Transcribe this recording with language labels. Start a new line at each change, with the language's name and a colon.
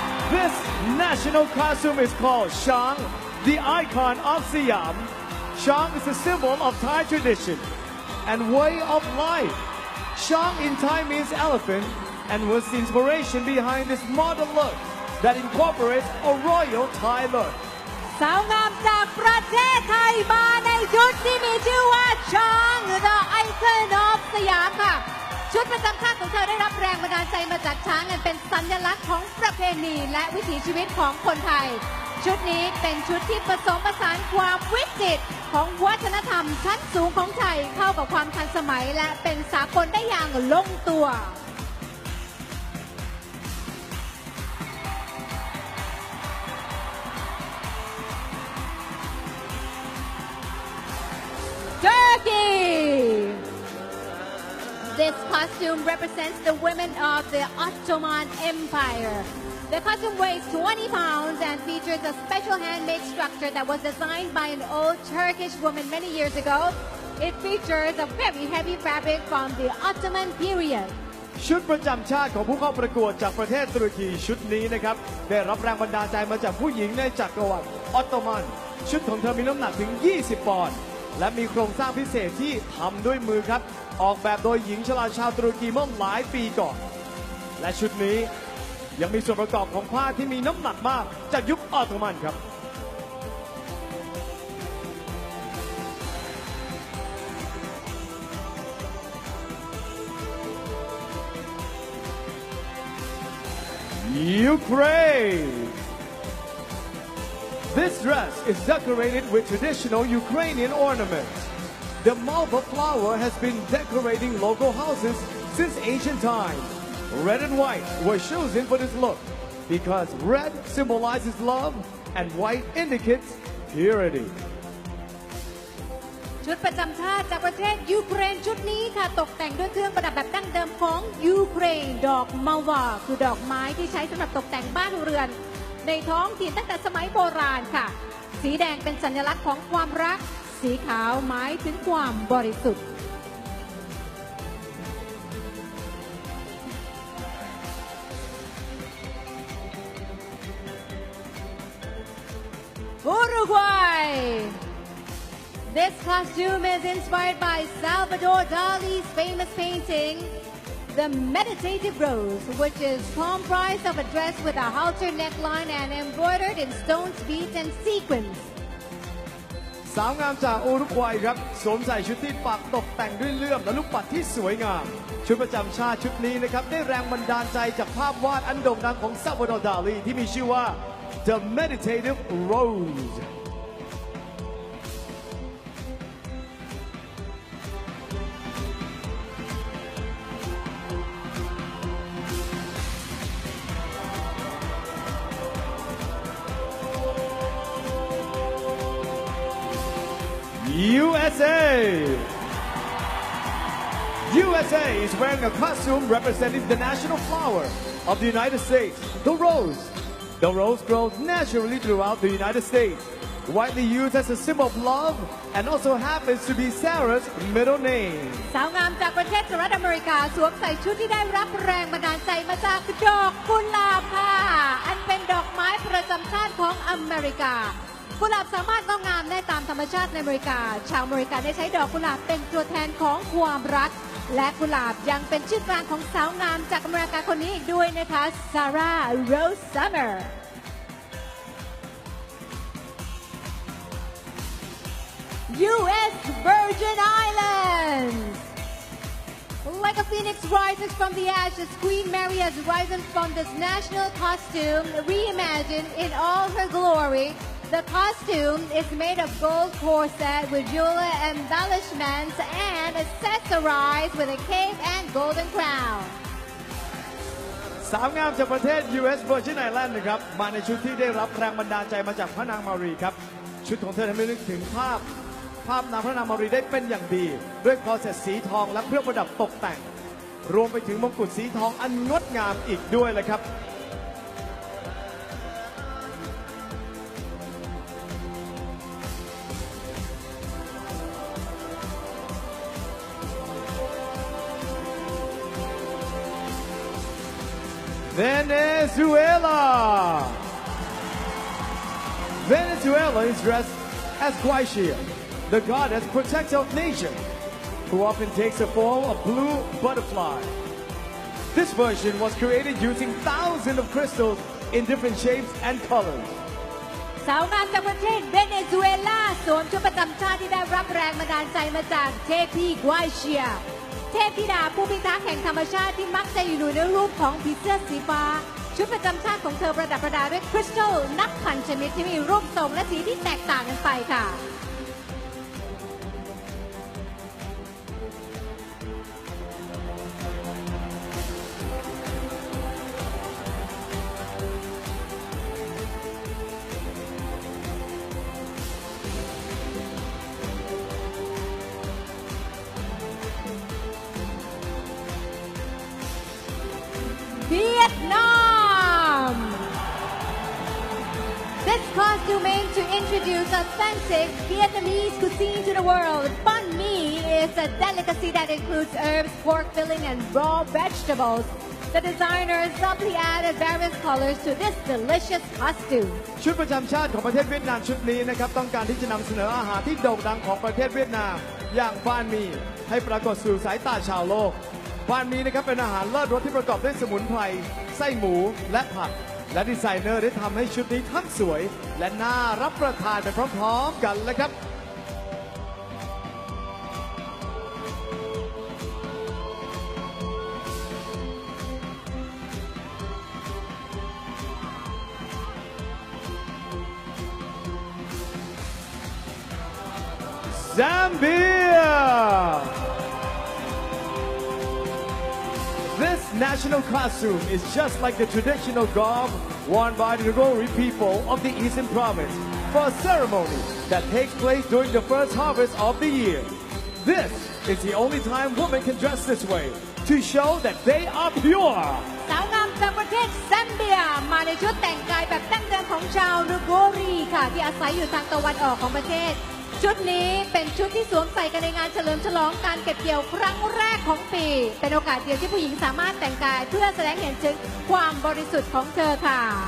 English: This national costume is called Shang, the icon of Siam. Shang is a symbol of Thai tradition and way of life. Shang in Thai means elephant and was the inspiration behind this modern look that incorporates a royal Thai look.
Thai: สาวงามจากประเทศไทยมาในชุดที่มีชื่อว่าช้าง The Icon of สยามค่ะชุดประจำชาติของเธอได้รับแรงบันดาลใจมาจากช้างอันเป็นสัญลักษณ์ของประเพณีและวิถีชีวิตของคนไทย ชุดนี้เป็นชุดที่ผสมผสานความวิจิตรของวัฒนธรรมชั้นสูงของไทยเข้ากับความทันสมัยและเป็นสากลได้อย่างลงตัว
English: Turkey. This costume represents the women of the Ottoman Empire. The costume weighs 20 pounds and features a special handmade structure that was designed by an old Turkish woman many years ago. It features a very heavy fabric from the Ottoman period.
Thai: ชุดประจำชาติของผู้เข้าประกวดจากประเทศตุรกีชุดนี้นะครับได้รับแรงบันดาลใจมาจากผู้หญิงในจักรวรรดิออตโตมัน ชุดของเธอมีน้ำหนักถึง 20 ปอนด์และมีโครงสร้างพิเศษที่ทำด้วยมือครับออกแบบโดยหญิงชราชาวตุรกีเมื่อหลายปีก่อนและชุดนี้ยังมีส่วนประกอบของผ้าที่มีน้ำหนักมากจากยุคออตโตมันครับ Ukraine.
English: This dress is decorated with traditional Ukrainian ornaments. The malva flower has been decorating local houses since ancient times. Red and white were chosen for this look because red symbolizes love and white indicates purity.
Thai: ชุดประจำชาติจากประเทศยูเครนชุดนี้ค่ะตกแต่งด้วยเครื่องประดับแบบดั้งเดิมของยูเครนดอกมัลวาคือดอกไม้ที่ใช้สำหรับตกแต่งบ้านเรือนในท้องถิ่นตั้งแต่สมัยโบราณค่ะสีแดงเป็นสัญลักษณ์ของความรักสีขาวหมายถึงความบริสุทธิ์ Uruguay.
English: This costume is inspired by Salvador Dali's famous painting, The Meditative Rose, which is comprised of a dress with a halter neckline and embroidered in stones, beads, and sequins.
Thai: สาวงามจากอุรุกวัยครับสวมใส่ชุดที่ปักตกแต่งด้วยเลื่อมและลูกปัดที่สวยงามชุดประจำชาติชุดนี้นะครับได้แรงบันดาลใจจากภาพวาดอันโด่งดังของซาลวาดอร์ ดาลีที่มีชื่อว่า The Meditative Rose.
English: USA. USA is wearing a costume representing the national flower of the United States, the rose. The rose grows naturally throughout the United States, widely used as a symbol of love, and also happens to be Sarah's middle name.
Thai: สาวงามจากประเทศสหรัฐอเมริกาสวมใส่ชุดที่ได้รับแรงบันดาลใจมาจากดอกกุหลาบค่ะอันเป็นดอกไม้ประจำชาติของอเมริกากุหลาบสามารถงอกงามได้ตามธรรมชาติในอเมริกาชาวอเมริกาได้ใช้ดอกกุหลาบเป็นตัวแทนของความรักและกุหลาบยังเป็นชื่อกลางของสาวงามจากอเมริกาคนนี้อีกด้วยนะคะซาร่าโรสซัมเมอร์ U.S.
English: Virgin Islands. Like a phoenix rises from the ashes, Queen Mary has risen from this national costume, reimagined in all her glory. The costume is made of gold corset with jewelry embellishments and accessorized with a cape and golden crown.
Thai: สาวงามจากประเทศ U.S. Virgin Islands นะครับมาในชุดที่ได้รับแรงบันดาลใจมาจากพระนางมารีครับชุดของเธอทำให้นึกถึงภาพ นางพระนางมารีได้เป็นอย่างดีด้วยคอเซ็ตสีทองและเครื่องประดับตกแต่งรวมไปถึงมงกุฎสีทองอันงดงามอีกด้วยเลยครับ Venezuela.
English: Venezuela is dressed as Guaixia, the goddess protector of nature, who often takes the form of blue butterfly. This version was created using thousands of crystals in different shapes and colors.
Thai: สาวงามจากประเทศเวเนซุเอลาสวมชุดประจำชาติที่ได้รับแรงบันดาลใจมาจากเทพีกวาเชียเทพธิดาผู้พิทักษ์แห่งธรรมชาติที่มักจะอยู่ในรูปของผีเสื้อสีฟ้าชุดประจำชาติของเธอประดับประดาด้วยคริสตัลนับพันชนิดที่มีรูปทรงและสีที่แตกต่างกันไปค่ะ
English: Venezuela. Vietnam. This costume aims to introduce authentic Vietnamese cuisine to the world. Banh mi is a delicacy that includes herbs, pork filling, and raw vegetables. The designers subtly added various colors to this delicious costume.
Thai: ชุดประจำชาติของประเทศเวียดนามชุดนี้นะครับต้องการที่จะนำเสนออาหารที่โด่งดังของประเทศเวียดนามอย่างบานหมี่ให้ปรากฏสู่สายตาชาวโลก บานหมี่นะครับเป็นอาหารเลิศรสที่ประกอบด้วยสมุนไพรไส้หมูและผักและดีไซเนอร์ได้ทำให้ชุดนี้ทั้งสวยและน่ารับประทานไปพร้อมๆกันเลยครับ Zambia!
English: This national costume is just like the traditional garb worn by the Ngori people of the Eastern Province for a ceremony that takes place during the first harvest of the year. This is the only time women can dress this way to show that they are pure.
Thai: สาวงามจากประเทศแซมเบียมาในชุดแต่งกายแบบดั้งเดิมของชาวนูโกรีค่ะที่อาศัยอยู่ทางตะวันออกของประเทศชุดนี้เป็นชุดที่สวมใส่กันในงานเฉลิมฉลองการเก็บเกี่ยวครั้งแรกของปีเป็นโอกาสเดียวที่ผู้หญิงสามารถแต่งกายเพื่อแสดงเห็นถึงความบริสุทธิ์ของเธอค่ะ